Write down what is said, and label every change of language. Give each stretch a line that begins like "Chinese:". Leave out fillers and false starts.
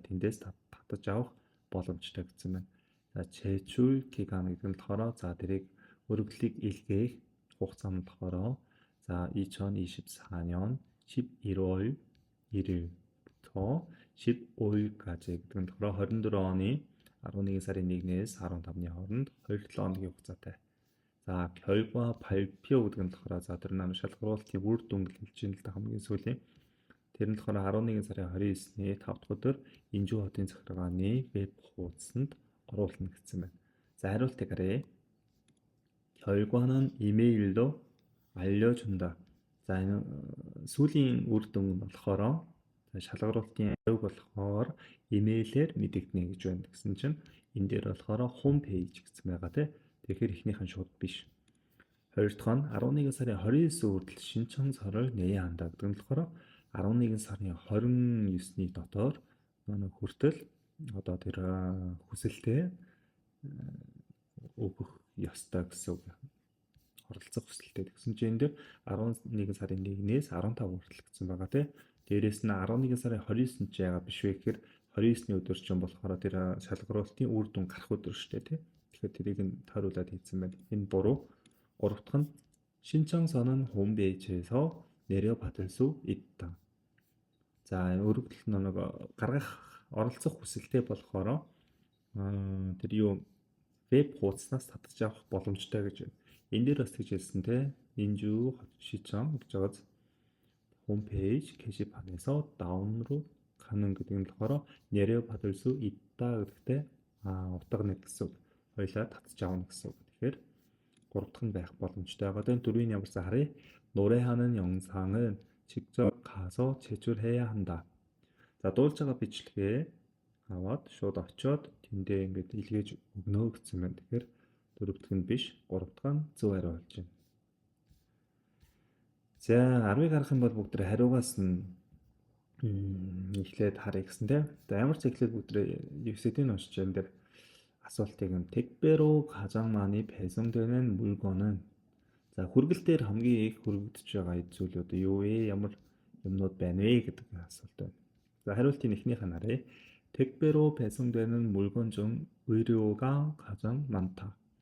Mongolian: Тэндээс татаж авах боломжтой гэсэн байна. За,
Korean: 제출 기간
Mongolian: гэдэг нь болохоор за тэрийг өргөлийг илгээх хугацаа нь болохоор за
Korean: 2024년 11월 1일부터 15일까지
Mongolian: гэдэг нь болохоор 24 оны 11 сарын 1-ээс 15-ны хооронд 27 хоногийн хугацаатай. За,
Korean: 결과 발표
Mongolian: гэдэг нь болохоор за тэр нэг шалгаруулалтын үр дүн гэж хэлж байна л да хамгийн сүүлийн. Тэр нь болохоор 11 сарын 29-ний 5 дахь өдөр Инжу хотын захиргааны веб хуудасанд оруулна гэсэн байна. За, хариултыг харъя.
Korean: 결과는 이메일로 알려준다.
Mongolian: За, энэ сүүлийн үр дүн нь болохоор шалгаруулалтын авиг болохоор имэйлээр мэдэгдэнэ гэж байна. Гэсэн чинь энэ дээр болохоор 홈페이지 гэсэн байгаа тийм. Тэгэхээр эхнийх нь шууд биш. хоёр дахь нь 11 сарын 29 хүртэл
Korean: 신청서를 내야 한다
Mongolian: гэдэг нь болохоор 11 сарын 29-ний дотор хүртэл тэр хүсэлтээ өгөх ёстой гэсэн үг. Оролцох хүсэлтээ гэсэн чинь энэ дээр 11 сарын 1-ээс 15 хүртэл гэсэн байгаа тийм. Дээрээс нь 11 сарын 29-нд ч яагаад биш вэ гэхээр 29-ний өдөр чинь болохоор тэр шалгаруулалтын үр дүн гарах өдөр шүү дээ тийм. Тэгэхээр тэрийг нь тойруулаад хийсэн байна. Энэ буруу. 3 дахь нь
Korean: 신청서는 홈페이지에서 내려받을 수 있다.
Mongolian: За, өргөдөл нэг гаргах оролцох хүсэлтэй болохоор тэр юу веб хуудаснаас татаж авах боломжтой гэж байна. Энэ дээр бас гэж хэлсэн те Инжу 시청 гэж байгаа
Korean: 홈페이지 게시판에서 다운로드 가능
Mongolian: гэдэг нь болохоор
Korean: 내려받을 수 있다
Mongolian: гэдэгтэй утга нэг гэсэн үг. Хоёлаа татж авна гэсэн үг. Тэгэхээр 3 дахь нь байх боломжтой байгаа. Тэгээд 4-ийн ямарсаа харъя.
Korean: 노래하는 영상은 직접 가서 제출해야 한다.
Mongolian: За, дуулж байгаа бичлэгээ аваад шууд очиод тэндээ ингэж илгээж өгнө гэсэн байна. Тэгэхээр 4 дахь нь биш, 3 дахь нь зөв хариу болж байна. За, 10-ыг харах юм бол бүгд хариугаас нь эхлээд харъя гэсэн тийм. За, ямар ч эхлээд бүгд 9-ийг уншиж энэ дээр асуултыг нь
Korean: 택배로 가장 많이 배송되는 물건은
Mongolian: за, хүргэл дээр хамгийн их хүргэгдэж байгаа зүйлүүд юу вэ? Ямар юмнууд байна вэ гэдэг асуулт байна. За, хариултын эхнийх нь харъя.
Korean: 택배로 배송되는 물건 중 의류가 가장 많다.